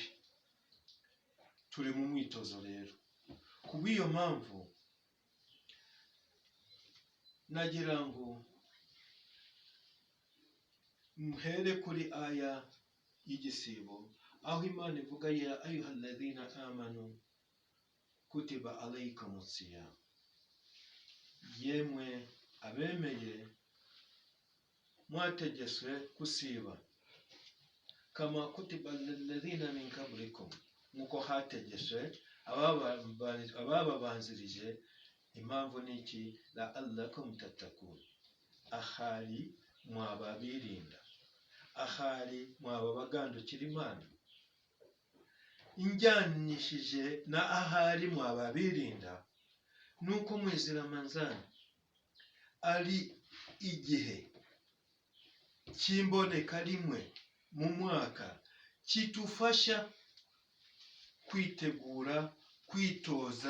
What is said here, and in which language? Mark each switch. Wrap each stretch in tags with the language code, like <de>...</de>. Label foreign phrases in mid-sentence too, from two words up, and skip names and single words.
<rw>Turi mu mwitozo rero. Kubw'iyo mpamvu nagira ngo muhere kuri aya y'igisibo, aho Imana ivuga:</rw> <ar>يا أيها الذين آمنوا كتب عليكم الصيام.</ar> <rw>Yemwe abemeye, mwategetswe kusiba,</rw> <ar>كما كتب على الذين من قبلكم,</ar> <rw>nkuko hategetswe abababanzirije impamvu ni iki?</rw> <ar>لعلكم تتقون,</ar> <rw>ahari mwaba birinda, ahari mwaba bagandukira Imana. Injyanishije na ahari mwaba birinda nuko mwezi Ramadhani ari igihe cy'imboneka rimwe mu mwaka kitufasha kwitegura, kwitoza</rw>